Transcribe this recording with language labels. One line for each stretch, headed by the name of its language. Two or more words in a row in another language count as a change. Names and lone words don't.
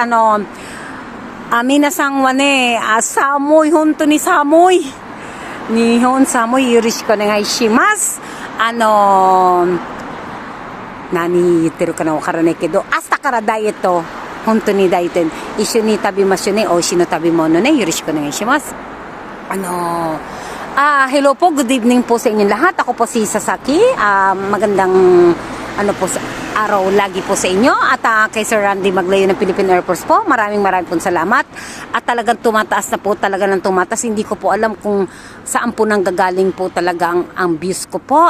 Japanese: 皆さんはね、寒い、本当に寒い。日本寒い、よろしくお願いします。何言ってるかなわからないけど、明日からダイエット、本当にダイエット、一緒に食べましょうね。美味しいの食べ物ね、よろしくお願いします。
Filipino: hello po, good evening po sa inyong lahat. Ako po si Sasaki. Magandang araw lagi po sa inyo. At kay Sir Randy Maglayo ng Philippine Air Force po, maraming pong salamat. At talagang tumataas na po, talaga ng tumataas. Hindi ko po alam kung saan po nanggagaling po talaga ang views ko po.